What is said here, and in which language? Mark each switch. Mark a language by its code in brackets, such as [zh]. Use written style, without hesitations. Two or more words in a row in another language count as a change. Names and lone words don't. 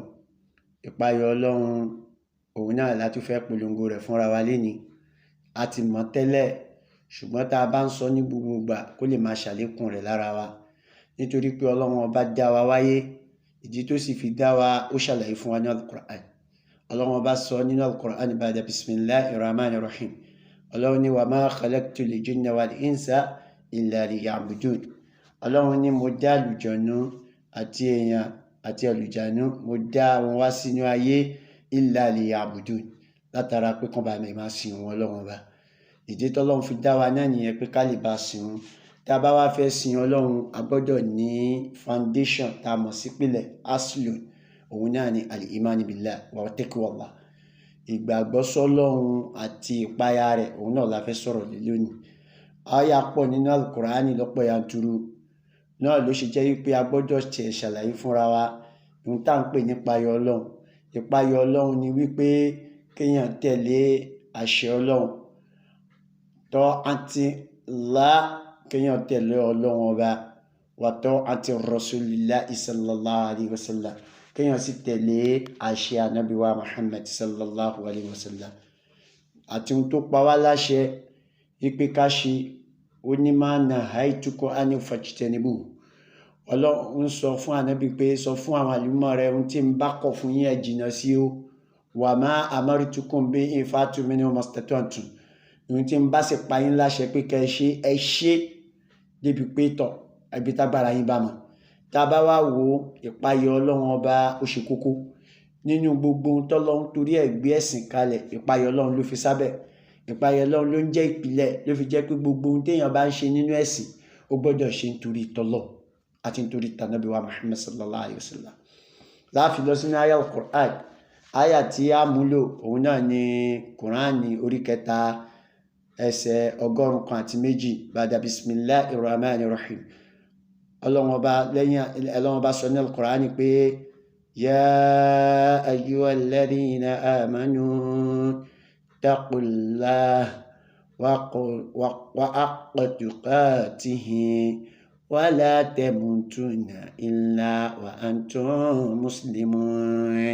[yo] Ìpayà Ọlọ́run òun náà láti fẹ́ polongo rẹ̀ fúnra wa léni. A ti mọ̀ tẹ́lẹ̀ ṣùgbọ́n tá a bá ń sọ ní gbogbo ìgbà kó lè máa ṣàlékún rẹ̀ lára wa nítorí pé Ọlọ́run ọba dá wa wáyé, ìdí tó sì fi dá wa ó ṣàlàyé fún wa ní Al-Qur'an. Ọlọ́run ọba sọ nínú Al-Qur'an [ar] بعد بسم الله الرحمن الرحيم. [yo] Ọlọ́run ní [ar] وما خلقت الجن والإنس إلا ليعبدون. [yo] Ọlọ́run ní mo dá àlùjọ̀nú àti èèyàn àti àlùjànnú mo dá wọn wá sínú ayé [ar] إلا ليعبدون [yo] látara pé kán bá mi máa sìn wọn Ọlọ́run ọba. Ìdí tọ́lọ́run fi dá wa náà nìyẹn pé ká lè bá sìn wọn. Tá a bá wá fẹ́ sìn Ọlọ́run a gbọ́dọ̀ ní foundation tá a mọ̀ sí pìlẹ̀ aslun, òun náà ni [ar] الإيمان بالله وتقوى الله. [yo] Ìgbàgbọ́ sọ́lọ́run àti ìpayà rẹ̀ òun náà la fẹ́ sọ̀rọ̀ lé lónìí. Àyà pọ̀ nínú Al-Qur'ani lọ́pọ̀ yanturu náà ló ṣe jẹ́ wípé a gbọ́dọ̀ tiẹ̀ ṣàlàyé fúnra wa ohun tá à ń pè ní ìpayà Ọlọ́run. Ìpayà Ọlọ́run ni wípé kéèyàn tẹ̀lé àṣẹ Ọlọ́run ta'atillah, kéèyàn tẹ̀lé Ọlọ́run ọba wa [ar] طاعة رسول الله صلى الله عليه وسلم, [yo] kéèyàn sì tẹ̀lé àṣẹ ànábì wa Muhammad [ar] صلى الله عليه وسلم. [yo] Àti ohun tó pa wá láṣẹ wípé ká ṣe ó ní [ar] ما نهيتكم عن فاجتنبوه. [yo] Ọlọ́run sọ fún ànábì pé sọ fún àwọn àlùmọ́ rẹ̀ ohun tí ń bá kọ̀ fún yín ẹ jìnnà sí o. [ar] وما أمرتكم به فأتوا منه ما استطعتم. [yo] Ohun tí ń bá sì pa yín láṣẹ pé kẹ́ ẹ ṣe débi pé tọ̀ ẹbí tágbára yín bá mọ̀. Tá a bá wá wo ìpayà Ọlọ́run ọba ó ṣe kókó nínú gbogbo ohun tọ́lọ́run torí ẹ̀ gbé ẹ̀sìn kalẹ̀. Ìpayà Ọlọ́run ló fi sábẹ̀. Ìpayà Ọlọ́run ló ń jẹ́ ìpìlẹ̀, ló fi jẹ́ pé gbogbo ohun téèyàn bá ń ṣe nínú ẹ̀sìn ó gbọ́dọ̀ ṣe nítorí tọ́lọ́run àti nítorí tànábì wa Muhammad [ar] صلى الله عليه وسلم. [yo] Láàfin lọ sínú àyà Al-Qur'an, àyà tí a múlò òun náà ni Kùránì orí 3 ẹsẹ̀ 102 [ar] بعد بسم الله الرحمن الرحيم. [yo] Ọlọ́run ọba sọ ní Al-Qur'an pé [ar] يا أيها الذين آمنوا اتقوا الله وحق تقاته ولا تموتن إلا وأنتم مسلمون.